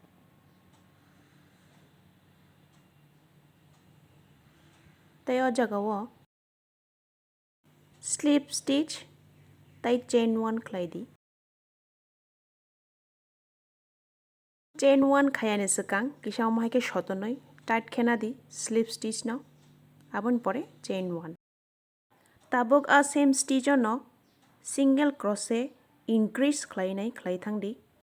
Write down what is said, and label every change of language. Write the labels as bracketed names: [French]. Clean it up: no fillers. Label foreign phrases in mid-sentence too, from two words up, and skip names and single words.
[Kok Borok] Tai o jagao [English] slip stitch [Kok Borok] tai [English] chain 1 [Kok Borok] khlai di. [English] Chain 1 [Kok Borok] khayane sekang kisang mohai ke shotonoi tight khena di [English] slip stitch [Kok Borok] no abon pore [English] chain 1. [Kok Borok] Tabuk a [English] same stitch [Kok Borok] no [English] single crochet increase [Kok Borok] khlainai khlai thangdi.